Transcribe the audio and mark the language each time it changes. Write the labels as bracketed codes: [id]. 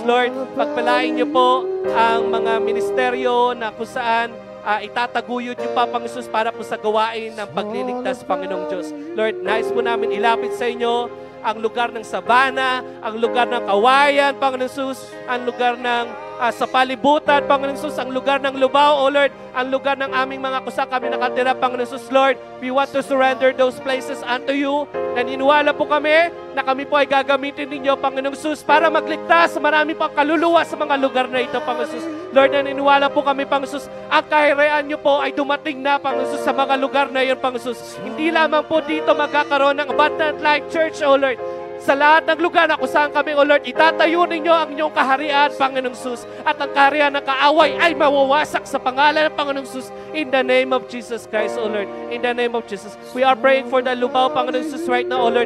[tl] Lord, pagpalain niyo po ang mga ministeryo na kung saan itataguyod niyo pa, Panginoon Jesus, para po sa gawain ng pagliligtas, Panginoong Diyos. Lord, nais po namin ilapit sa inyo ang lugar ng sabana, ang lugar ng kawayan, Panginoon Jesus, ang lugar ng sa palibutan, Panginoon Jesus, ang lugar ng Lubao, [en] O Lord, [tl] ang lugar ng aming mga kusa kami nakatira, Panginoon Jesus. [en] Lord, we want to surrender those places unto you. [tl] Naniniwala po kami na kami po ay gagamitin ninyo, Panginoong Jesus, para magligtas sa marami pang kaluluwa sa mga lugar na ito, Panginoon Jesus. Lord, naniniwala po kami, Panginoon Jesus, ang kaharian niyo po ay dumating na, Panginoon Jesus, sa mga lugar na iyon, Panginoon Jesus. Hindi lamang po dito magkakaroon ng Abundant Life Church, O Lord. Sa lahat ng lugar na kung saan kami, [en] O Lord, [tl] itatayo ninyo ang inyong kaharian, Panginoong Jesus. At ang kaharian ng kaaway ay mawawasak sa pangalan ng Panginoong Jesus. [en] In the name of Jesus Christ, O Lord. In the name of Jesus. We are praying for the Lubao, Panginoong Jesus, right now, O Lord.